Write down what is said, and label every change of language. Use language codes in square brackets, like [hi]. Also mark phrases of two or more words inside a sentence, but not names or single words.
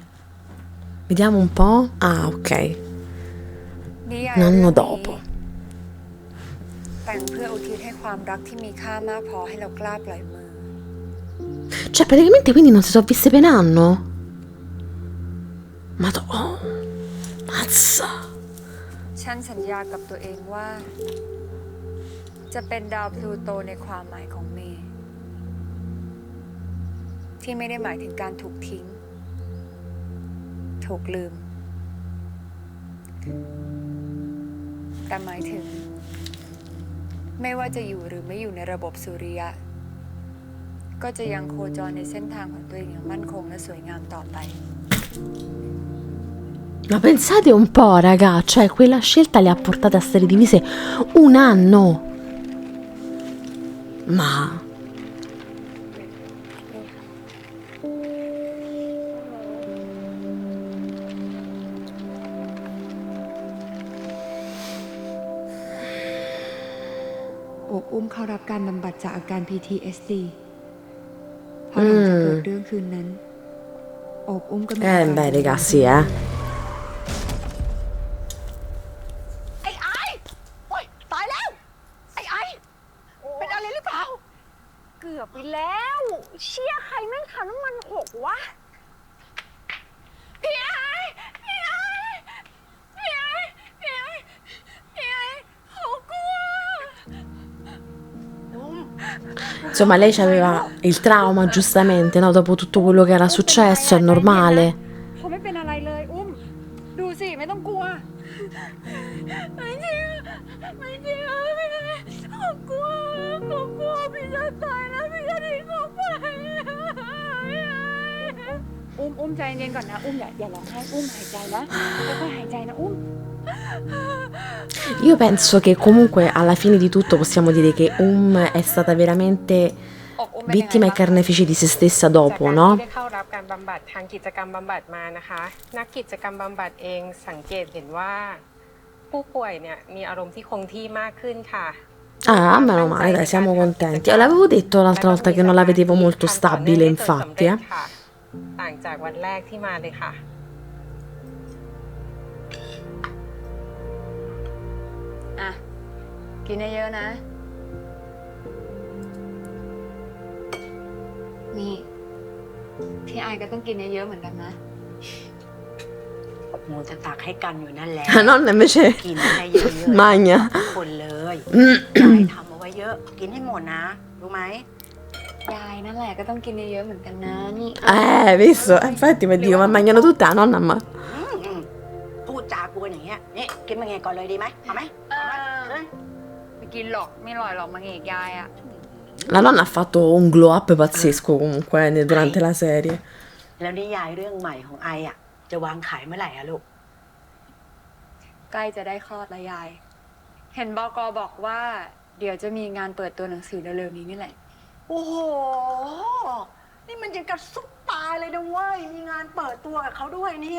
[it] Vediamo un po'. Ah, ok. Un anno dopo. Cioè, praticamente quindi non si sono viste per un anno? Madonna. Mazza. [th] ฉันสัญญากับตัวเองว่าจะเป็นดาวพลูโตในความหมายของเมย์ที่ไม่ได้หมายถึงการถูกทิ้งถูกลืมแต่หมายถึงไม่ว่าจะอยู่หรือไม่อยู่ในระบบสุริยะก็จะยังโคจรในเส้นทางของตัวเองอย่างมั่นคงและสวยงามต่อไป [it] Ma pensate un po', raga, cioè quella scelta le ha portate a stare divise un anno. Ma... [th] อุ้มเข้ารับการบำบัดจากอาการ PTSD พอหลังจากเกิดเรื่องคืนนั้นอุ้มก็มี [it] beh, ragazzi, [th] เกือบไปแล้วเชี่ยใครแม่งทำน้ำมันหกวะพี่ไอ้เขากลัว [it] Insomma, lei aveva il trauma, giustamente, no? Dopo tutto quello che era successo, è normale. [th] เขาไม่เป็นอะไรเลยดูสิไม่ต้องกลัวไม่จริงพี่เขากลัวพี่จะตายแล้วพี่จะทิ้งเขาไปใจเย็นก่อนนะอย่าร้องไห้หายใจนะค่อยๆหายใจนะ [it] Io penso che comunque alla fine di tutto possiamo dire che è stata veramente vittima e carnefice di se stessa dopo, no? [th] ได้เข้ารับการบำบัดทางกิจกรรมบำบัดมานะคะนักกิจกรรมบำบัดเองสังเกตเห็นว่าผู้ป่วยเนี่ยมีอารมณ์ที่คงที่มากขึ้นค่ะ [it] Ah, meno male, dai, siamo contenti. L'avevo detto l'altra volta che non la vedevo molto stabile, infatti, [th] ต่างจากวันแรกที่มาเลยค่ะ กินเยอะๆนะนี่พี่ไอก็ต้องกินเยอะๆเหมือนกันนะ โมจะตักให้กันอยู่นั่นแหละ [it] La nonna invece [th] กินให้เยอะๆ [it] magna. [th] ทุกคนเลยยายทำเอาไว้เยอะกินให้หมดนะรู้ไหม ยายนั่นแหละก็ต้องกินเยอะๆเหมือนกันนะนี่ [it] Visto? Infatti mi dico, ma mangiano tutte la nonna, ma... [th] พูดจากวนอย่างเงี้ยนี่กินมาไงก่อนเลยดีไหมเอาไหม ไปกินหรอกไม่อร่อยหรอกมังเอกยายอะ [it] La nonna ha fatto un [en] glow up [it] pazzesco comunque durante la serie. [th] แล้วนิยายเรื่องใหม่ของไออ่ะ จะวางขายเมื่อไหร่อะลูก ใกล้จะได้คลอดแล้วยาย เห็นบกบอกว่า เดี๋ยวจะมีงานเปิดตัวหนังสือเร็วๆนี้นี่แหละ โอ้โห นี่มันยังกับซุปตาเลยนะเว้ย มีงานเปิดตัวกับเขาด้วยเนี่ย